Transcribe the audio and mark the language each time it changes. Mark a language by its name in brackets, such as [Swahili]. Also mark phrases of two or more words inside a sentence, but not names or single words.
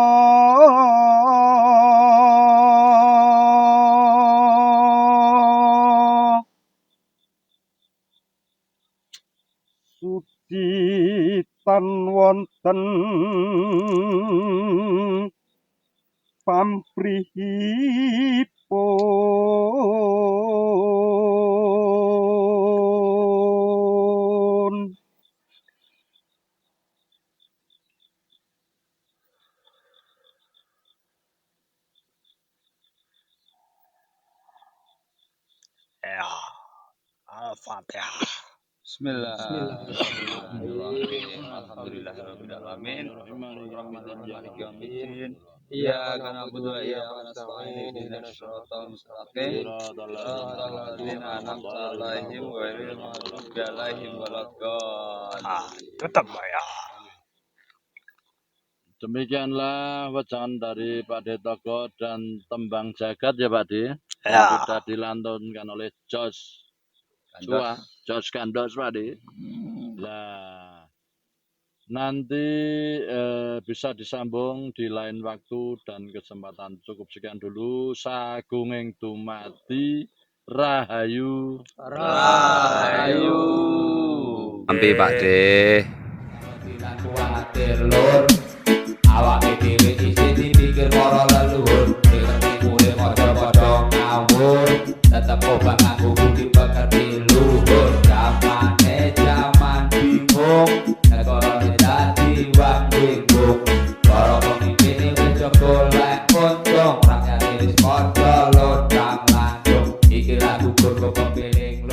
[Javanese] suci tan wonten pamrihipun. Ya, [Arabic] Al-Fatihah. بسم الله الرحمن الرحيم. الحمد لله رب العالمين. الرحمن الرحيم. مالك يوم الدين. إياك نعبد وإياك نستعين. اهدنا الصراط المستقيم. صراط الذين أنعمت عليهم غير المغضوب عليهم ولا الضالين. [Indonesian] Tetap ya. Demikianlah wejangan dari Pak De Togo dan tembang jagat ya Pak De. Ya. Yang sudah dilantunkan oleh Jos Gandos Pak De. Nah, nanti bisa disambung di lain waktu dan kesempatan. Cukup sekian dulu. [Javanese] Sagunging dumati rahayu. Rahayu. [Indonesian] Ambil Pak De. [Javanese] Kuatir lur awake dhewe isih dipikir para leluhur ngerti mulih padha-padha ngawur tetep obah nganggo budi pekerti luhur zamane zaman bingung negarane dadi wong bingung para pemimpin wis golek untung rakyat wis padha lodang landung iki lagu kok pemimpin